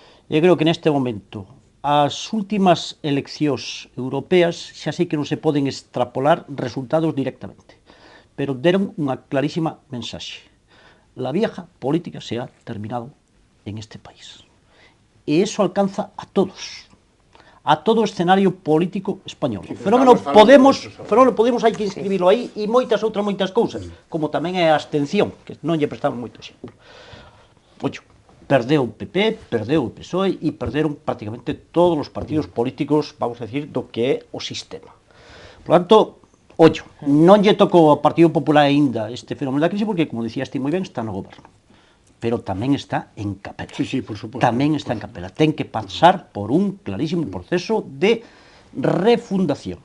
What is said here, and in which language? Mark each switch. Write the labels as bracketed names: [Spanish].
[Galician] Eu creo que neste momento as últimas eleccións europeas xa sei que non se poden extrapolar resultados directamente, pero deron unha clarísima mensaxe. [Spanish] La vieja política se ha terminado en este país. [Galician] E iso alcanza a todos. A todo o escenario político español. O fenómeno Podemos hai que inscribirlo aí, e moitas cousas, como tamén é a abstención, que non lle prestamos moito exemplo. Ocho, perdeu o PP, perdeu o PSOE e perderon prácticamente todos os partidos políticos, vamos a decir, do que é o sistema. Por tanto, ocho, non lle tocou ao Partido Popular aínda este fenómeno da crise, porque, como dicías ti moi ben, está no goberno. Pero tamén está en capela. Sí, por suposto. Tamén está en capela. Ten que pasar por un clarísimo proceso de refundación.